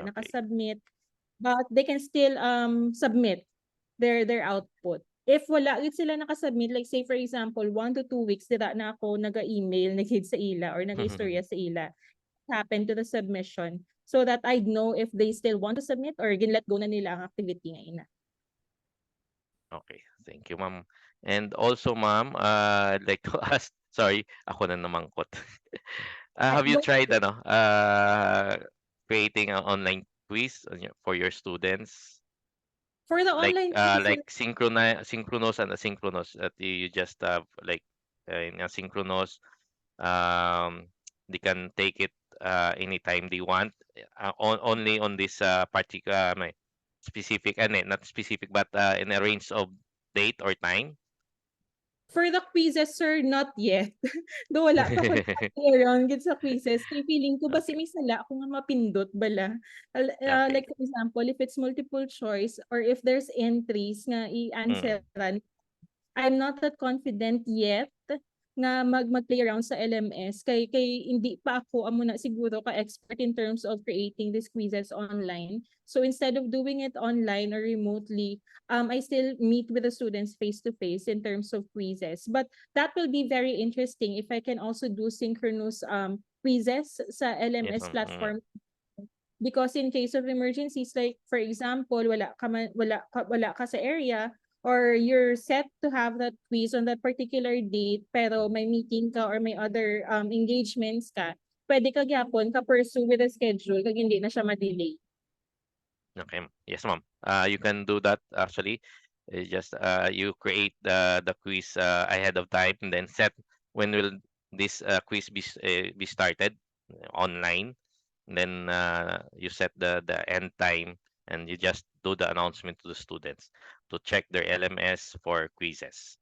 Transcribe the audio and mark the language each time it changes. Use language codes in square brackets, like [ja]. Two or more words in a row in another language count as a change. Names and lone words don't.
[en] okay. [hil] nakasubmit. [en] But they can still submit their output. [hil] If wala gid sila nakasubmit, [en] like say for example, 1 to 2 weeks [hil] dira na ako naga-email na gid sa ila or naga-istorya sa ila, [en] happen to the submission so that I'd know if they still want to submit or let go [hil] na nila ang activity nga ina. [en] Okay. Thank you, Ma'am. And also, Ma'am, I'd like to ask, sorry, [hil] ako na namangkot. Ay, [en] Have you go. tried creating an online quiz for your students? For the online quizzes, Like synchronous and asynchronous that you just have like in asynchronous they can take it anytime they want only on this particular specific not specific but in a range of date or time. for the quizzes, sir, not yet. [hil] Do wala pa ko around gid sa quizzes. Kay feeling ko basi [en] Okay. [hil] may sala ako nga mapindot bala. [en] Okay. Like for example, if it's multiple choice or if there's entries nga Mm. [hil] i-answeran, [en] I'm not that confident yet [hil] nga mag-play around sa LMS kay hindi pa ako amo na siguro ka expert [en] in terms of creating these quizzes online. So instead of doing it online or remotely, I still meet with the students face to face in terms of quizzes. But that will be very interesting if I can also do synchronous quizzes sa Yes, LMS ma'am. Mm. platform because in case of emergencies like for example [hil] wala ka sa area [en] or you're set to have that quiz on that particular date [hil] pero may meeting ka [en] or may other engagements ka, [hil] pwede ka gyapon ka [en] pursue with the schedule [hil] kag hindi na siya ma-delay. [en] Okay. Yes, ma'am. You can do that actually. It's just you create the quiz ahead of time and then set when will this quiz be started online. And then you set the end time and you just do the announcement to the students to check their LMS for quizzes.